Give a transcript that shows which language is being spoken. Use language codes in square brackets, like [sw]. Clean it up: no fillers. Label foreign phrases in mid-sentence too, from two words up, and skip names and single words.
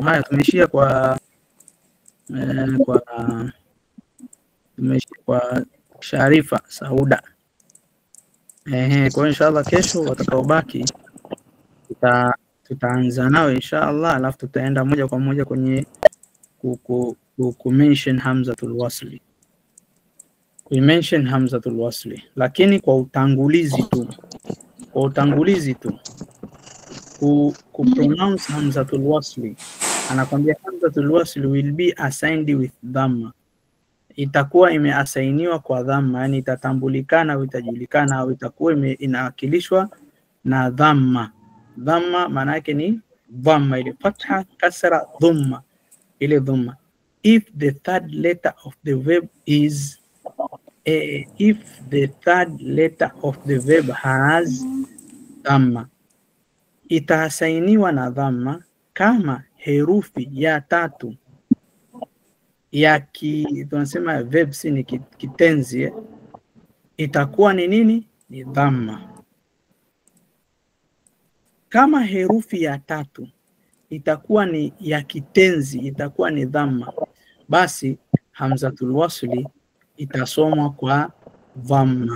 [sw] Haya, tumeishia kwa Sharifa Sauda. Kwa inshallah kesho watakaobaki tutaanza nao inshallah, alafu tutaenda moja kwa moja kwenye ku-mention [ar] hamzatul wasli. [sw] Ku-mention [ar] hamzatul wasli, [sw] lakini kwa utangulizi tu. Ku-pronounce [ar] hamzatul wasli. [en] Anakwambia [ar] hamzatul wasli [en] will be assigned with dhamma. [sw] Itakuwa imeasainiwa kwa dhamma, yani itatambulikana au itajulikana au itakuwa inawakilishwa na dhamma. Dhamma maana yake ni dhamma ile fatha, kasra, dhamma ile dhamma. [en] If the third letter of the verb is has dhamma, [sw] itasainiwa na dhamma. Kama herufi ya tatu ya tunasema verb si ni kitenzi, itakuwa ni nini? Ni dhamma. Kama herufi ya tatu itakuwa ni ya kitenzi, itakuwa ni dhamma, basi [ar] hamzatul wasli [sw] itasomwa kwa dhamma.